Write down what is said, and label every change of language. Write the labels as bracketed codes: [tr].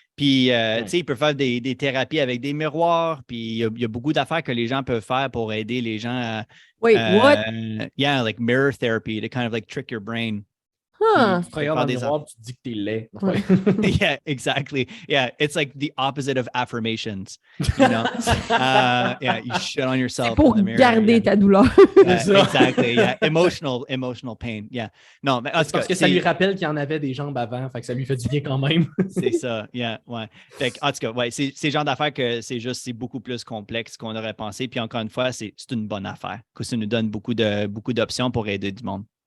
[fr] Puis, tu sais, ils peuvent faire des thérapies avec des miroirs. Puis, il y a beaucoup d'affaires que les gens peuvent faire pour aider les gens à... [en] Wait, what? Yeah, like mirror therapy to kind of like trick your brain. [fr] Tu te regardes dans le miroir, tu te dis que t'es laid. [en] Yeah, exactly. Yeah, it's like the opposite of affirmations. You know? Yeah, you shit on yourself. [fr] C'est pour garder ta douleur. [en] Exactly. Yeah, emotional pain. Yeah. Non, mais [fr] parce que ça lui rappelle qu'il y en avait des jambes avant, fait que ça lui fait du bien quand même. C'est ça. Yeah, ouais. Fait que, en tout cas, ouais, c'est le genre d'affaires que c'est beaucoup plus complexe qu'on aurait pensé. Puis encore une fois, c'est une bonne affaire. Que ça nous donne beaucoup d'options pour aider du monde.